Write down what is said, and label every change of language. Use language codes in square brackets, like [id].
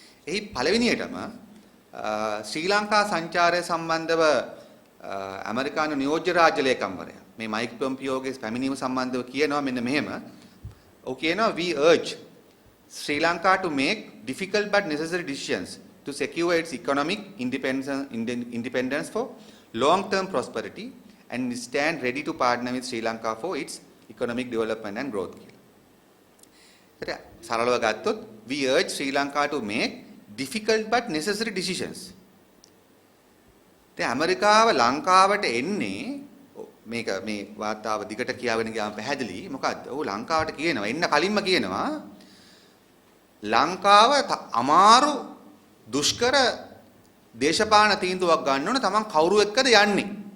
[si] එහි පළවෙනියටම ශ්‍රී ලංකා සංචාරය සම්බන්ධව ඇමරිකානු නියෝජ්‍ය රාජ්‍ය ලේකම්වරයා මේ මයික් පොම්පියෝගේ පැමිණීම සම්බන්ධව කියනවා මෙන්න මෙහෙම. ඔහු කියනවා [en] we urge Sri Lanka to make difficult but necessary decisions to secure its economic independence for long-term prosperity and stand ready to partner with Sri Lanka for its economic development and growth. [si] සරලව ගත්තොත් [en] we urge Sri Lanka to make difficult but necessary decisions. [si] දැන් ඇමරිකාව ලංකාවට එන්නේ මේක මේ වාර්තාව දිගට කියාගෙන ගියාම පැහැදිලි මොකද්ද? ඔව් ලංකාවට කියනවා එන්න කලින්ම කියනවා ලංකාව අමාරු දුෂ්කර දේශපාලන තීන්දුවක් ගන්න ඕන තමන් කවුරු එක්කද යන්නේ.